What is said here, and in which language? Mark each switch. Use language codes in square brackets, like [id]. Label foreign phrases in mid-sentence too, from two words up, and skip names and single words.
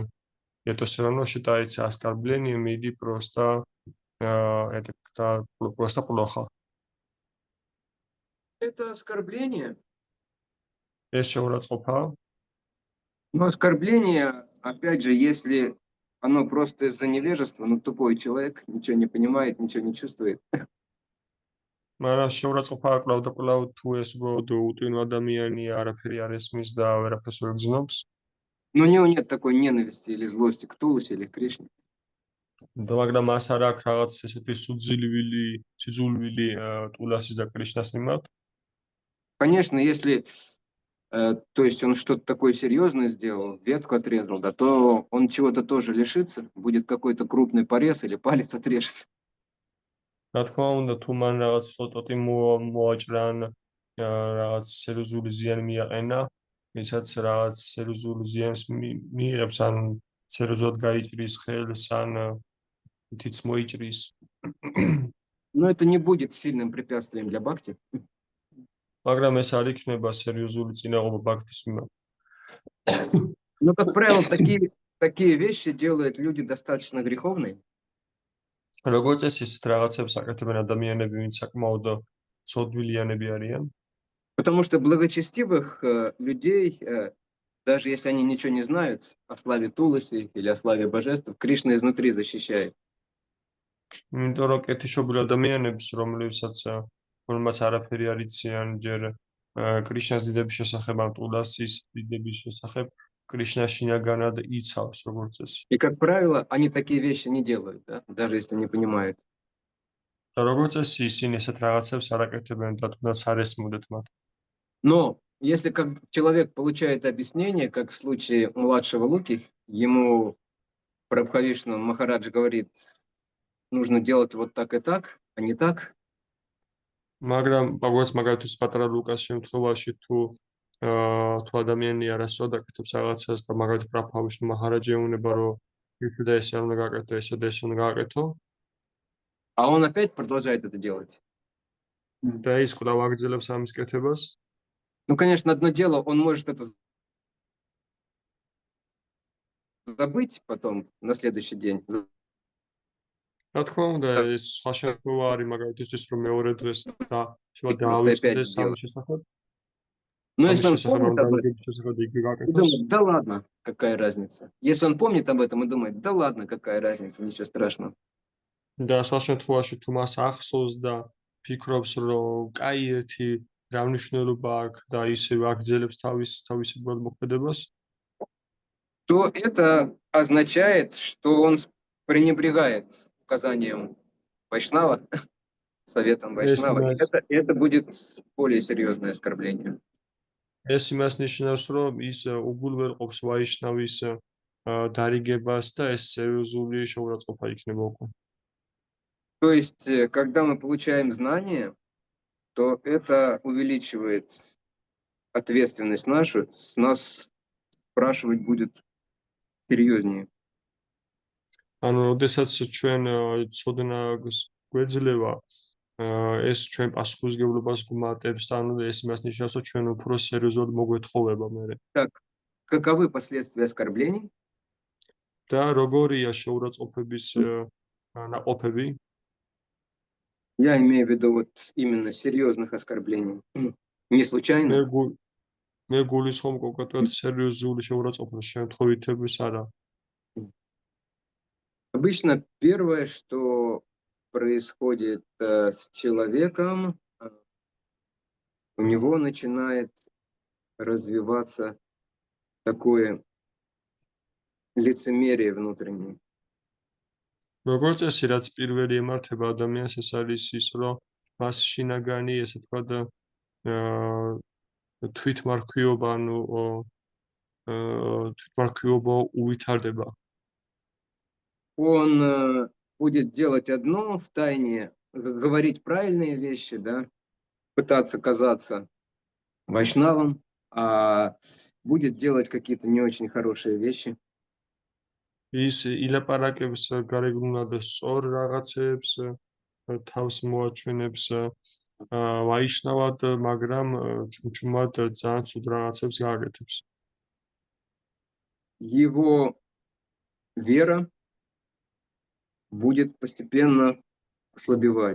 [ru] Это все равно считается оскорблением или просто это просто плохо. Это оскорбление. [ka] ეს შეურაცხყოფაა. [ru] Но оскорбление, опять же, если оно просто из-за невежества, ну, тупой человек, ничего не понимает, ничего не чувствует. [ka] მაგრამ შეურაცხყოფაა კვლავ და კვლავ თუ ეს უბრალოდ უტვინო ადამიანია, არაფერი არ ესმის და ვერაფერს ვერ გრძნობს. [ru] Но у него нет такой ненависти или злости к Тулусе или к Кришне. [ka] და მაგრამ მას არ აქვს რაღაც ესეთი სიძულვილი ტულასის და კრიშნას მიმართ. [ru] Конечно, если, то есть он что-то такое серьезное сделал, ветку отрезал, да, то он чего-то тоже лишится, будет какой-то крупный порез или палец отрежется. [ka] რა თქმა უნდა, თუ მან რაღაც ფოტოტი მოაჭრა ან რაღაც სერიოზული ზიანი მიაყენა, ვისაც რაღაც სერიოზული ზიანს მიიღებს ან სერიოზულად გაიჭრის ხელს ან თიც მოიჭრის. [ru] Но это не будет сильным препятствием для бхакти. [ka] მაგრამ ეს არ იქნება სერიოზული წინაღობა ბაქთის მიმართ. [ru] Но, как правило, такие вещи делают люди достаточно греховные. [ka] როგორც წესი, ისეთ რაღაცებს აკეთებენ ადამიანები, ვინც საკმაოდ ცოდვილიანები არიან. [ru] Потому что благочестивых людей, даже если они ничего не знают о славе Туласи или о славе божеств, Кришна изнутри защищает. [ka] იმიტომ რომ კეთილშობილ ადამიანებს, რომელმაც არაფერი არ იციან ჯერ კრიშნას დიდების შესახებ, ან ტულასის დიდების შესახებ, კრიშნა შინაგანად იცავს, როგორც წესი. [ru] И, как правило, они такие вещи не делают, да? Даже если не понимают. [ka] და როგორც წესი, ისინი ესეთ რაღაცებს არ აკეთებენ და თუნდაც არ ესმოდეთ მათ. [ru] Но если как человек получает объяснение, как в случае младшего Луки, ему Прабхавишну Махарадж говорит, нужно делать вот так и так, а не так. [ka] მაგრამ როგორც მაგალითად პატარა ლუკას შემთხვევაში თუ ადამიანი არასწორად აკეთებს რაღაცას და მაგალითად პრაბჰავიშნუ მაჰარაჯი ეუბნება რომ ისე და ესე არ უნდა გააკეთო, ესე და ესე უნდა გააკეთო. [ru] А он опять продолжает это делать. [ka] და ის კვლავ აგრძელებს ამის კეთებას. [ru] Ну, конечно, одно дело, он может это забыть потом на следующий день. [ka] რა თქმა უნდა, ეს სხვა შემთხვევა არის მაგალითად ის რომ მეორე დღეს და შევა [ru] Просто [ka] დაავიწყდეს [ru] опять [ka] სამის [ru] делать. [ka] შესახებ. [ru] Но если он [ka] შესახებ [ru] помнит [ka] ამ [ru] об этом, [ka] დარიგების შესახებ იგი [ru] и [ka] გააკეთოს. [ru] думает, да ладно, какая разница. Если он помнит об этом и думает, да ладно, какая разница, ничего страшного. [ka] და სხვა შემთხვევაში თუ მას ახსოვს და ფიქრობს რომ კაი ერთი რა მნიშვნელობა აქვს და ისევ აგრძელებს თავისებურად მოქმედებას, [ru] То это означает, что он пренебрегает указанием Вайшнава, советом Вайшнава. И это будет более серьезное оскорбление. [ka] ეს იმას ნიშნავს, რომ ის უგულვერყოფს ვაიშნავის დარიგებას და ეს სერიოზული შეურაცხყოფა იქნება უკვე. [ru] То есть, когда мы получаем знания, то это увеличивает ответственность нашу, с нас спрашивать будет серьезнее. [ka] ანუ, როდესაც ჩვენ ცოდნა გვეძლევა, ეს ჩვენ პასუხისმგებლობას გვმატებს და ანუ ეს იმას ნიშნავს, რომ ჩვენ უფრო სერიოზულად მოგვეთხოვება მერე. [ru] Так, каковы последствия оскорблений? [ka] და როგორია შეურაცხყოფების ნაყოფები? [ru] Я имею в виду вот именно серьезных оскорблений. Не случайно. [ka] მე გულისხმობ კონკრეტულად სერიოზული შეურაცხყოფის შემთხვევითების არა. [ru] Обычно первое, что происходит с человеком, у него начинает развиваться такое лицемерие внутреннее. [ka] როგორც წესი, რაც პირველი ემართება ადამიანს, ეს არის ის, რომ მას შინაგანი, ესე ვთქვათ, თვითმარქვიობა, ანუ თვითმარქვიობა უვითარდება. [ru] Он будет делать одно втайне, говорить правильные вещи, да, пытаться казаться вайшнавом, а будет делать какие-то не очень хорошие вещи. [ka] ის ილაპარაკებს გარეგნულად სწორ რაღაცებს, თავს მოაჩვენებს ვაიშნავად, მაგრამ ჭუმჭუმად ძალიან ცუდ რაღაცებს გააკეთებს. [ru] Его вера будет постепенно ослабевать.